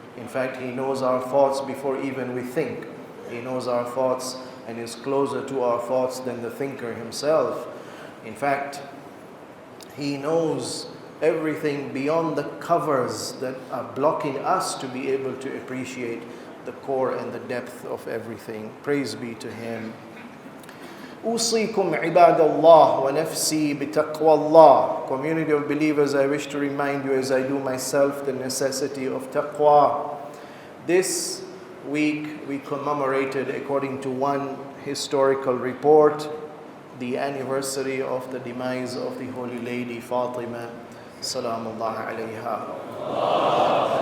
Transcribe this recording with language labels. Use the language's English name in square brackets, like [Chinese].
[English] In fact, He knows our thoughts before even we think. He knows our thoughts and is closer to our thoughts than the thinker himself. In fact, He knows everything beyond the covers that are blocking us to be able to appreciate the core and the depth of everything. Praise be to Him. [Arabic] أوصيكم عباد الله ونفسي بتقوى الله. [English] Community of believers, I wish to remind you, as I do myself, the necessity of taqwa. This week we commemorated, according to one historical report, the anniversary of the demise of the Holy Lady Fatima, Salamullah alayha.